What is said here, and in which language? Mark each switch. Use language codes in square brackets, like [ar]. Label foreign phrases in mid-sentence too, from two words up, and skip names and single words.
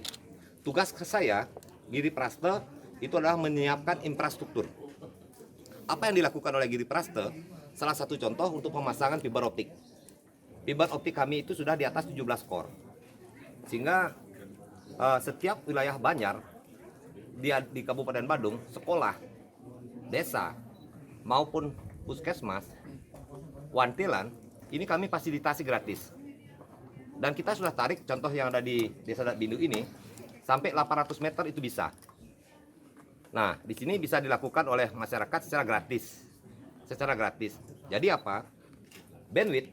[id] Tugas saya Giri Praste itu adalah menyiapkan infrastruktur. Apa yang dilakukan oleh Giri Praste? salah satu contoh untuk pemasangan fiber optik. Fiber optik kami itu sudah di atas 17 core. Sehingga setiap wilayah Banjar di Kabupaten Badung, sekolah, desa, maupun puskesmas, wantilan, ini kami fasilitasi gratis. Dan kita sudah tarik contoh yang ada di Desa Datbindu ini, sampai 800 meter itu bisa. Nah, di sini bisa dilakukan oleh masyarakat secara gratis. Jadi apa? Bandwidth.